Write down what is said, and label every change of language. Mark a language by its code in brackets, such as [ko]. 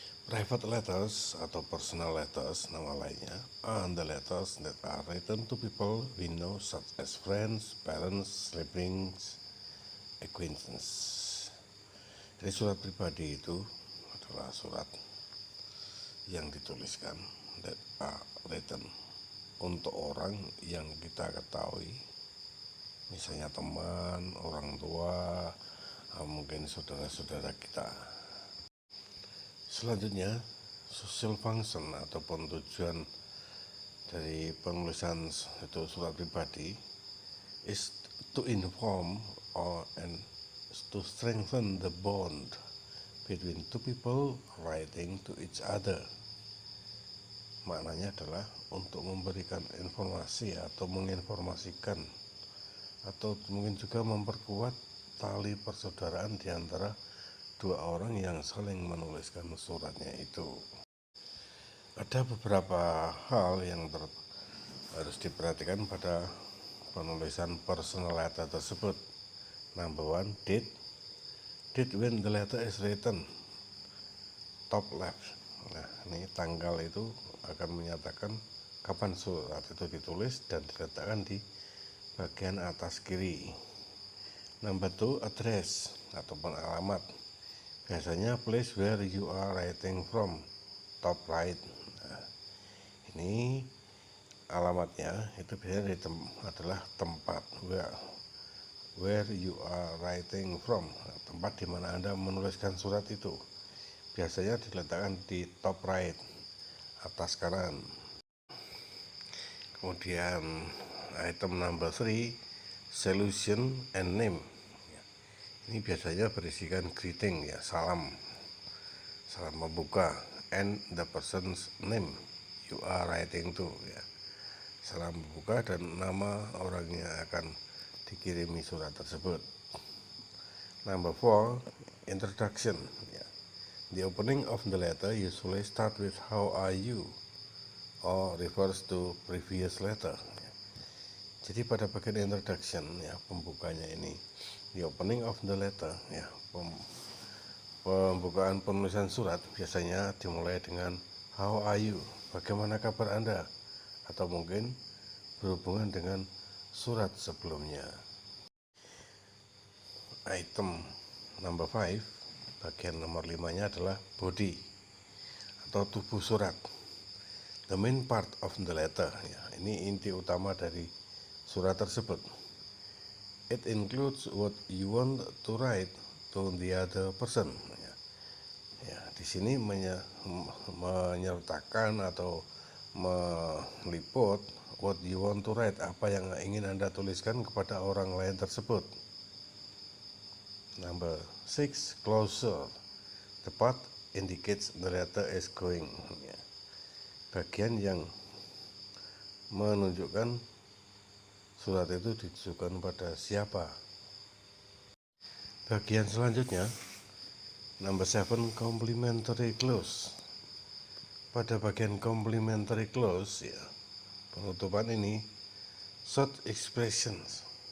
[en] Private letters atau personal letters, [id] nama lainnya, [en] are the letters that are written to people we know such as friends, parents, siblings, acquaintance. [id] Jadi surat pribadi itu adalah surat yang dituliskan [en] that are written [id] untuk orang yang kita ketahui, misalnya teman, orang tua, mungkin saudara-saudara kita. Selanjutnya, [en] social function [id] ataupun tujuan dari penulisan itu surat pribadi [en] is to inform and to strengthen the bond between two people writing to each other. [id] Maknanya adalah untuk memberikan informasi atau menginformasikan atau mungkin juga memperkuat tali persaudaraan di antara dua orang yang saling menuliskan suratnya itu. Ada beberapa hal yang harus diperhatikan pada penulisan personal letter tersebut. [en] Number one, date when the letter is written, top left. [id] Nah, ini tanggal itu akan menyatakan kapan surat itu ditulis dan diletakkan di bagian atas kiri. [en] Number two, address [id] ataupun alamat. Biasanya [en] place where you are writing from, top right. [id] Nah, ini alamatnya itu biasanya adalah tempat [en] where you are writing from, [id] tempat di mana Anda menuliskan surat itu. Biasanya diletakkan di [en] top right, [id] atas kanan. Kemudian [en] item number 3, solution and name. [id] Ini biasanya berisikan [en] greeting, ya, [id] salam membuka, [en] and the person's name you are writing to, ya. [id] Salam membuka dan nama orang yang akan dikirimi surat tersebut. [en] Number 4, introduction, ya. The opening of the letter usually start with how are you or refers to previous letter. [id] Jadi pada bagian introduction, ya, pembukanya ini, [en] the opening of the letter, [id] ya, pembukaan penulisan surat biasanya dimulai dengan [en] how are you, [id] bagaimana kabar Anda, atau mungkin berhubungan dengan surat sebelumnya. Item number 5, bagian nomor 5-nya adalah body atau tubuh surat. [en] The main part of the letter, [id] ya, ini inti utama dari surat tersebut. [en] It includes what you want to write to the other person. [id] Ya, di sini menyertakan atau meliput [en] what you want to write, [id] apa yang ingin Anda tuliskan kepada orang lain tersebut. [en] Number 6, closure. The part indicates the letter is going. [id] Ya, bagian yang menunjukkan surat itu ditujukan pada siapa. Bagian selanjutnya, [en] number 7, complimentary clause. [id] Pada bagian complimentary clause, ya, penutupan ini [en] short expressions.